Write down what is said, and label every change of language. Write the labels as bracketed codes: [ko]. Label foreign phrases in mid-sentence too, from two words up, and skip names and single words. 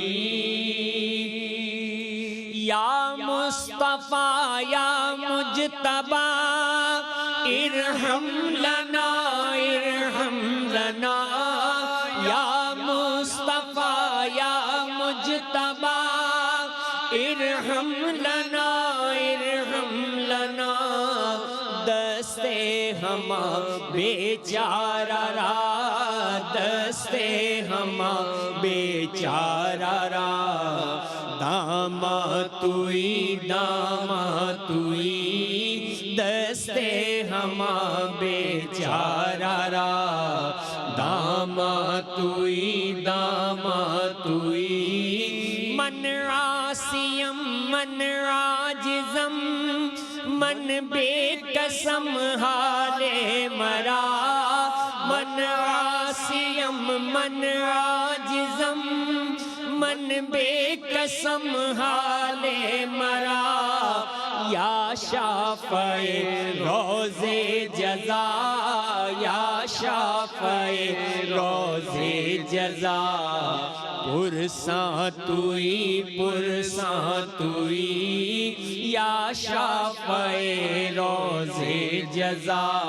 [ar] یا مصطفیٰ یا مجتبیٰ، ارحم لنا ارحم لنا، یا مصطفیٰ یا مجتبیٰ، ارحم لنا ارحم لنا، [fa] دستے ہما بیچارہ را، دستے ہما بیچارہ را، داما توئی داما توئی، دستے ہما بیچارہ را، داما توئی داما توئی، من عاصیم من عاجزم، من بے قسم حال مرا، من عاصیم من عاجزم، من بے قسم حال مرا، یا شافع روز جزا، یا شافع روز جزا، پرساں توئی پرساں توئی، یا شافع روز جزا،